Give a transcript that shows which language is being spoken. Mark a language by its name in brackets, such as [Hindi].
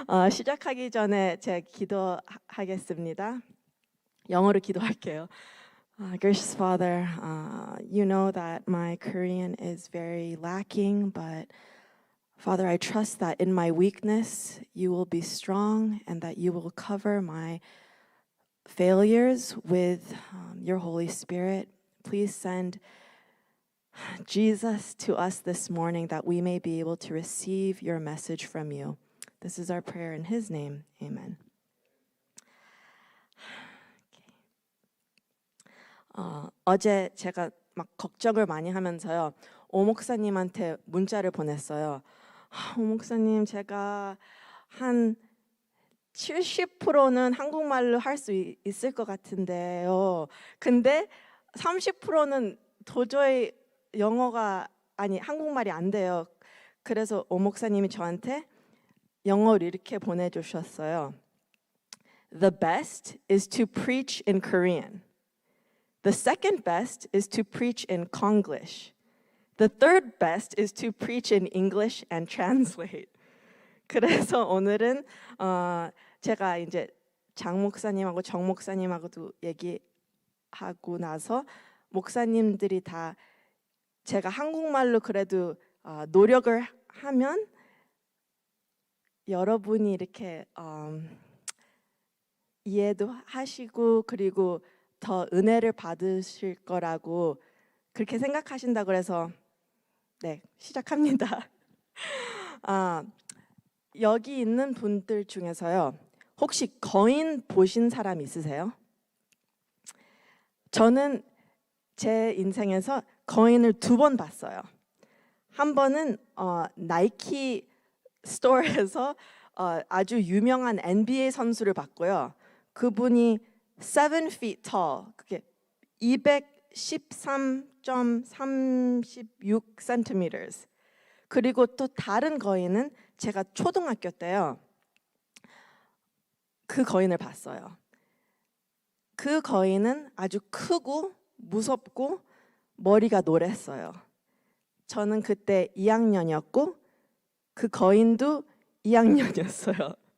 [Korean] 시작하기 전에 제가 기도하겠습니다. 영어로 기도할게요. [English] Gracious Father, you know that my Korean is very lacking, but Father, I trust that in my weakness, you will be strong and that you will cover my failures with your Holy Spirit. Please send Jesus to us this morning that we may be able to receive your message from you. This is our prayer in his name. Amen. [Korean] 어제 제가 막 걱정을 많이 하면서요. 오 목사님한테 문자를 보냈어요. 오 목사님, 제가 한 70%는 한국말로 할 수 있을 것 같은데요. 근데 30%는 도저히 한국말이 안 돼요. 그래서 오 목사님이 저한테 영어로 이렇게 보내주셨어요. [English] The best is to preach in Korean. The second best is to preach in Konglish. The third best is to preach in English and translate. [Korean] 그래서 오늘은 제가 이제 장 목사님하고 정 목사님하고도 얘기하고 나서 목사님들이 다 제가 한국말로 그래도 노력을 하면 여러분이 이렇게 이해도 하시고 그리고 더 은혜를 받으실 거라고 그렇게 생각하신다고 그래서 네, 시작합니다. 여기 있는 분들 중에서요, 혹시 거인 보신 사람 있으세요? 저는 제 인생에서 거인을 2번 봤어요. 한 번은 나이키 스토어에서 아주 유명한 NBA 선수를 봤고요. [English] 그분이 7 feet tall, 그게 213.36 centimeters. [Korean] 그리고 또 다른 거인은 제가 초등학교 때요. 그 거인을 봤어요. 그 거인은 아주 크고 무섭고 머리가 노랬어요. 저는 그때 2학년이었고 그 거인도 2학년이었어요.